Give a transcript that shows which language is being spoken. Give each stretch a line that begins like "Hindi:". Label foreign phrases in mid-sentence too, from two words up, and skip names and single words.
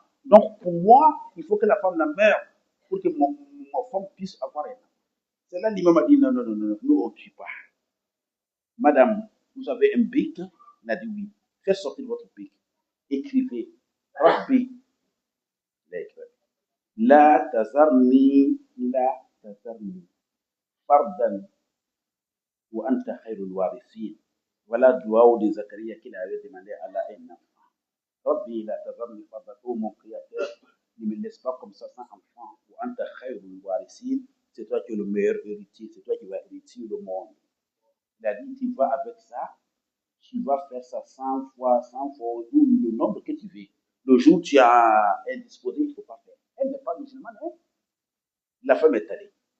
French: Donc pour moi, il faut que la femme la meure pour que ma femme puisse avoir un enfant. C'est là l'imam a dit non, nous on ne tue pas. Madame, vous avez un bic? Elle a dit oui. Faites sortir votre bic. Écrivez. Rabbi.
Arabic: لا تذرني فردا وأنت خير الوارثين.
French: Voilà le doigt de Zacharie qu'il avait demandé à Allah un enfant.
Arabic: رب لا تذرني فردا,
French: ô mon créateur, ne me laisse pas comme ça sans enfant.
Arabic: Ou أنت خير الوارثين,
French: c'est toi qui es le meilleur héritier, c'est toi qui vas hériter le monde. Il a dit, tu vas avec ça, tu vas faire ça 100 fois, ou le nombre que tu veux. Le jour où tu as indisposé, il ne faut pas faire. Elle n'est pas musulmane, hein? La femme est allée.